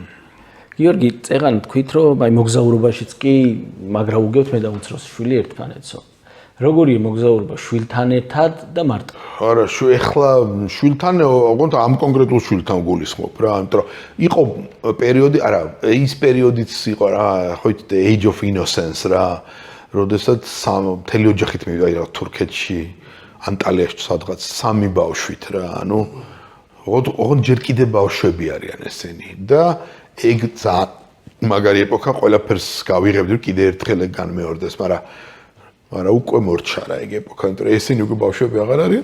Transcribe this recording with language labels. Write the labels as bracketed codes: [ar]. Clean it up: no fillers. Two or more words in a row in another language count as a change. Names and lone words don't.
[ka] გიორგი, წეღან თქვით რომ აი მოგზაურობაშიც კი მაგრა უგებთ მე და უცროსი შვილი ერთმანეთსო. როგორია მოგზაურობა შვილთან ერთად და მარტო? არა, ეხლა შვილთან, ოღონდ ამ კონკრეტულ შვილთან გულისხმობ რა, იმიტომ რომ იყო პერიოდი, არა, ის პერიოდიც იყო რა, ხო იცით, [en] age of innocence [ka] რა, როდესაც მთელი ოჯახით მივიდა რა თურქეთში, ანტალიაში სადღაც 3 ბავშვით რა, ანუ ოღონდ ჯერ კიდე ბავშვები არიან ესენი და ეგ მაგარი ეპოქა ყველაფერს გავიღებდი რომ კიდე ერთხელ ეგ განმეორდეს, მაგრამ უკვე მორჩა რა ეგ ეპოქა, იმიტომ რომ ესენი უკვე ბავშვები აღარ არიან.